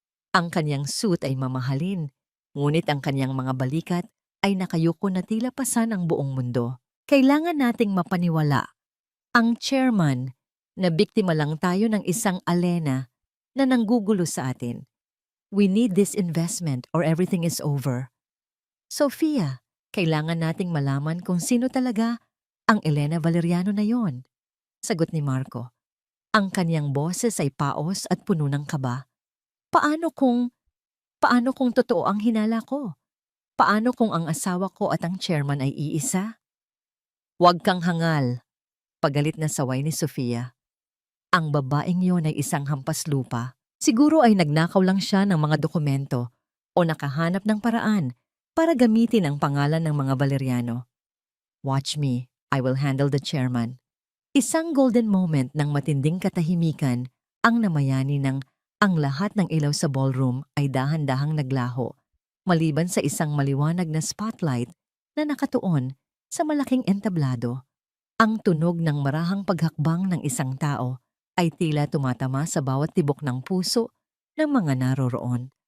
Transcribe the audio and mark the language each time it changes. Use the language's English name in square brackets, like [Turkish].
[Filipino] Ang kanyang suit ay mamahalin, ngunit ang kanyang mga balikat ay nakayuko na tila pasan ang buong mundo. Kailangan nating mapaniwala. Ang chairman na biktima lang tayo ng isang alena na nanggugulo sa atin. [English] We need this investment or everything is over. [Filipino] Sofia, kailangan nating malaman kung sino talaga ang Elena Valeriano na yon. Sagot ni Marco. Ang kanyang boses ay paos at puno ng kaba. Paano kung totoo ang hinala ko? Paano kung ang asawa ko at ang chairman ay iisa? Huwag kang hangal, pagalit na saway ni Sofia. Ang babaeng yon ay isang hampas lupa. Siguro ay nagnakaw lang siya ng mga dokumento o nakahanap ng paraan para gamitin ang pangalan ng mga Valeriano. [English] Watch me, I will handle the chairman. [Filipino] Isang golden moment ng matinding katahimikan ang namayani ng ang lahat ng ilaw sa ballroom ay dahan-dahang naglaho, maliban sa isang maliwanag na spotlight na nakatuon sa malaking entablado. Ang tunog ng marahang paghakbang ng isang tao ay tila tumatama sa bawat tibok ng puso ng mga naroroon.